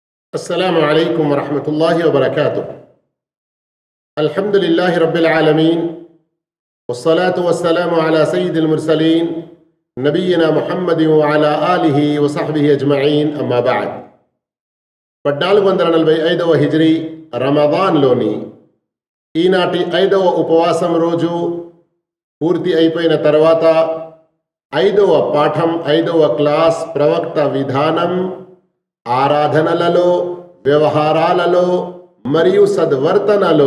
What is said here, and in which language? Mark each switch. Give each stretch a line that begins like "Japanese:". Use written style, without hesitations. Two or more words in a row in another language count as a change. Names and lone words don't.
Arabic: السلام عليكم ورحمة الله وبركاته. الحمد لله رب العالمين والصلاة والسلام على سيد المرسلين نبينا محمد وعلى آله وصحبه أجمعين أما بعد.
Telugu: 1445వ హిజ్రీ రమదాన్లోని ఈనాటి 5వ ఉపవాసం రోజు పూర్తి అయిపోయిన తర్వాత 5వ పాఠం 5వ క్లాస్ ప్రవక్త విధానం, ఆరాధనలలో, వ్యవహారాలలో మరియు సద్వర్తనలో.